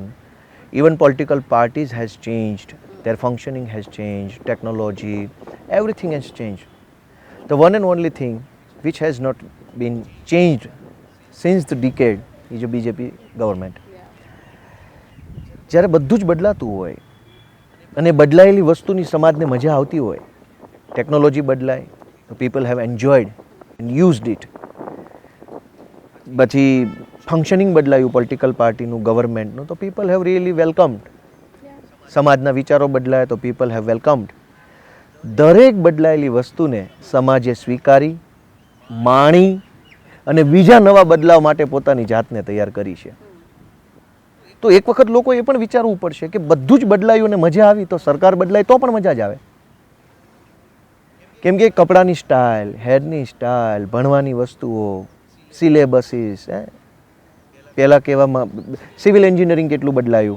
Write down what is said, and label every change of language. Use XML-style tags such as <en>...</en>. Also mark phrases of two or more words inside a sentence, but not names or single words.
<en>Even political parties has changed, their functioning has changed, technology, everything has changed. The one and only thing which has not been changed since the decade is the BJP government.</en> <gu>જ્યારે બધું જ બદલાતું હોય અને બદલાયેલી વસ્તુની સમાજને મજા આવતી હોય, ટેકનોલોજી બદલાય તો</gu> <en>people have enjoyed and used it.</en> <gu>પછી ફંક્શનિંગ બદલાયું</gu> <en>political party,</en> <gu>ગવર્મેન્ટનું, તો</gu> <en>people have really welcomed.</en> <gu>સમાજના વિચારો બદલાય તો</gu> <en>people have welcomed.</en> <gu>દરેક બદલાયેલી વસ્તુને સમાજે સ્વીકારી, માણી અને બીજા નવા બદલાવ માટે પોતાની જાતને તૈયાર કરી છે. તો એક વખત લોકો એ પણ વિચારવું પડશે કે બધું જ બદલાયું અને મજા આવી તો સરકાર બદલાય તો પણ મજા જ આવે. કેમ કે કપડાની સ્ટાઇલ, હેરની સ્ટાઇલ, ભણવાની વસ્તુઓ, સિલેબસીસ, પહેલાં કહેવામાં</gu> <en>civil engineering</en> <gu>કેટલું બદલાયું.</gu>